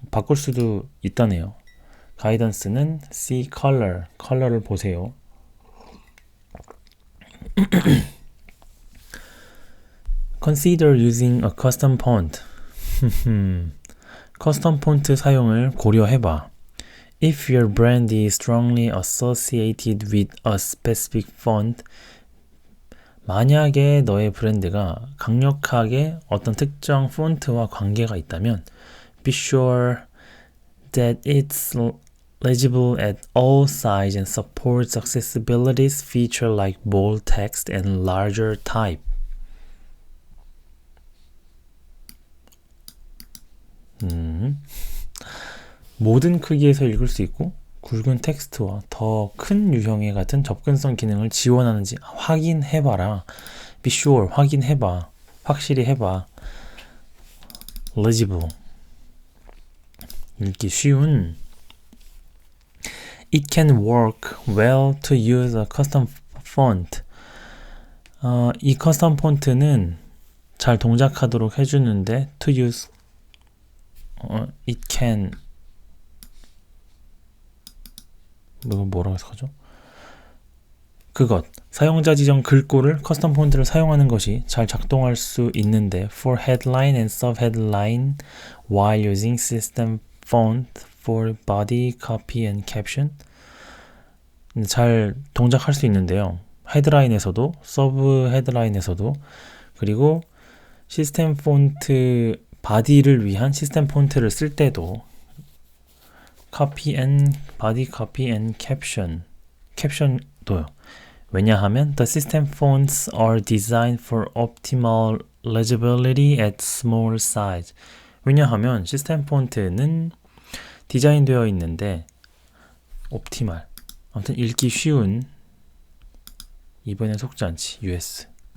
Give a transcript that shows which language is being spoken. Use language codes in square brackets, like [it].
[ko] 바꿀 수도 있다네요. 가이던스는 [en] see color, [ko] 컬러를 보세요. [en] Consider using a custom font. [ko] 커스텀 폰트 사용을 고려해봐. [en] If your brand is strongly associated with a specific font, [ko] 만약에 너의 브랜드가 강력하게 어떤 특정 폰트와 관계가 있다면 [en] be sure that it's legible at all sizes and supports accessibility features like bold text and larger type. [ko] 모든 크기에서 읽을 수 있고 굵은 텍스트와 더 큰 유형의 같은 접근성 기능을 지원하는지 확인해봐라. [en] Be sure, [ko] 확인해봐. 확실히 해봐. Legible, 읽기 쉬운. [en] It can work well to use a custom font. [ko] 이 커스텀 폰트는 잘 동작하도록 해주는데 [en] to use it can [ko] 뭐라고 해서 하죠? 그것, 사용자 지정 글꼴을 커스텀 폰트를 사용하는 것이 잘 작동할 수 있는데 [en] for headline and subheadline while using system font for body, copy and caption [ko] 잘 동작할 수 있는데요. 헤드라인에서도 서브 헤드라인에서도 그리고 시스템 폰트 바디를 위한 시스템 폰트를 쓸 때도 [en] copy and body copy and caption [ko] 도요. 왜냐하면 [en] the system fonts are designed for optimal legibility at small size. [ko] 왜냐하면 시스템 폰트는 디자인되어 있는데 옵티말, 아무튼 읽기 쉬운 이번에 속지 않지 US.